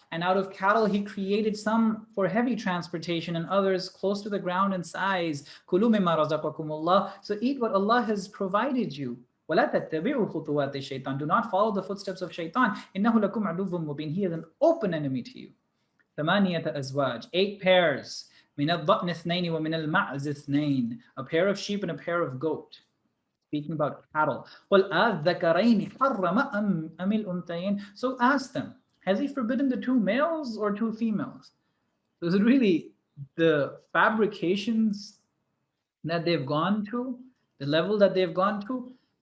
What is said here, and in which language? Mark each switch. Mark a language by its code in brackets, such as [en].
[en] And out of cattle he created some for heavy transportation and others close to the ground in size. [ar] كُلُوا مِمَّا رَزَقَكُمُ اللَّهُ. [en] So eat what Allah has provided you. [ar] وَلَا تَتَّبِعُوا خُطُوَاتِ الشَّيْطَانِ. [en] Do not follow the footsteps of shaitan. [ar] إِنَّهُ لَكُمْ عَدُوٌّ مُبِينٌ. [en] He is an open enemy to you. [ar] ثمانية أزواج. [en] 8 pairs. [ar] من الضأن اثنين ومن المعز اثنين. [en] A pair of sheep and a pair of goat. Speaking about cattle. [ar] قُلْ أَذَّكَرَيْنِ حَرَّمَ أَمِ الْأُنْثَيَيْنِ. [en] So ask them, has he forbidden the 2 males or 2 females? So is it really the fabrications that they've gone to, the level that they've gone to?